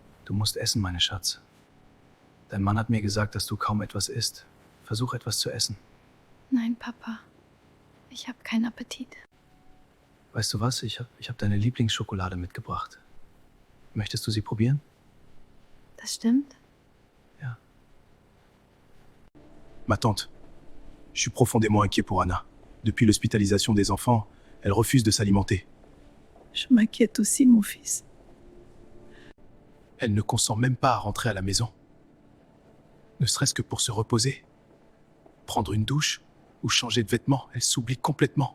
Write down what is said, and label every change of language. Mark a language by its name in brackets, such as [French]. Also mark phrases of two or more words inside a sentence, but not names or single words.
[German] Du musst essen, meine Schatz. Dein Mann hat mir gesagt, dass du kaum etwas isst. Versuch etwas zu essen. Nein, Papa. Ich habe keinen Appetit. Weißt du was? Ich hab deine Lieblingsschokolade mitgebracht. Möchtest du sie probieren? Das stimmt? Ja. [French] Ma tante, je suis profondément inquiet pour Anna. Depuis l'hospitalisation des enfants, elle refuse de s'alimenter. Je m'inquiète aussi, mon fils. Elle ne consent même pas à rentrer à la maison. Ne serait-ce que pour se reposer. Prendre une douche ou changer de vêtements, elle s'oublie complètement.